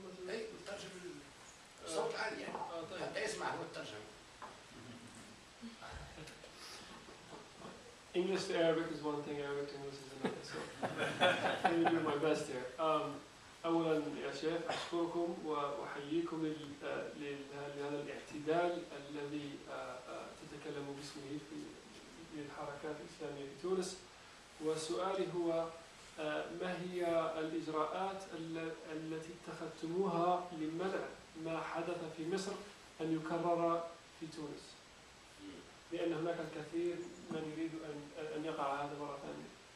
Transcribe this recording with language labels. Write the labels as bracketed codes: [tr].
[ar] اي بترجم الصوت العالي يعني حتى يسمع هو الترجمة. [en] English to Arabic is one thing, Arabic to English is another. So let me do my best here. [ar] أولا يا شيخ أشكركم وأحييكم لهذا الاعتدال الذي تتكلم باسمه في الحركات الإسلامية في تونس. وسؤالي هو ما هي الإجراءات التي اتخذتموها لمنع ما حدث في مصر أن يكرر في تونس؟ لأن هناك الكثير من يريد أن يقع هذا مرة ثانية.